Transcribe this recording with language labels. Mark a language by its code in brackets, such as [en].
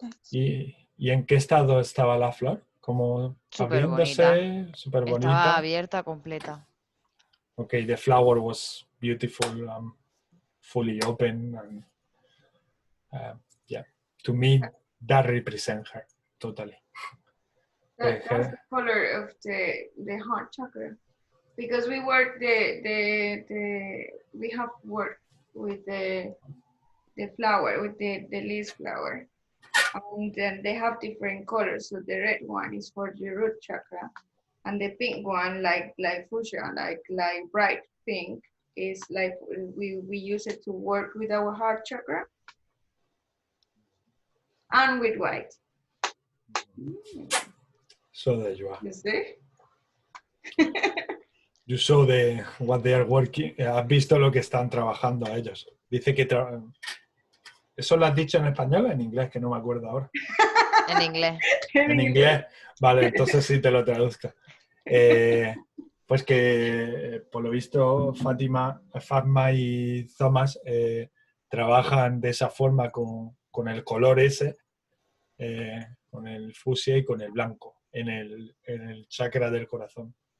[es] ¿Y en qué estado estaba la flor? Como abriéndose, súper bonita. Estaba abierta, completa. [en] Okay, the flower was beautiful, fully open, and yeah, to me that represents her totally. That's the color of the heart chakra, because we work we have worked with the flower, with the leaf flower, and then they have different colors. So the red one is for the root chakra, and the pink one, like fuchsia, like bright pink, is like we use it to work with our heart chakra, and with white. So there you are. You see? You saw what they are working. [es] Has visto lo que están trabajando a ellos. Dice que ¿eso lo has dicho en español o en inglés? Que no me acuerdo ahora. En inglés. En inglés. Vale, entonces sí te lo traduzco. Pues que por lo visto Fatma y Thomas trabajan de esa forma con el color ese, con el fucsia y con el blanco en el chakra del corazón.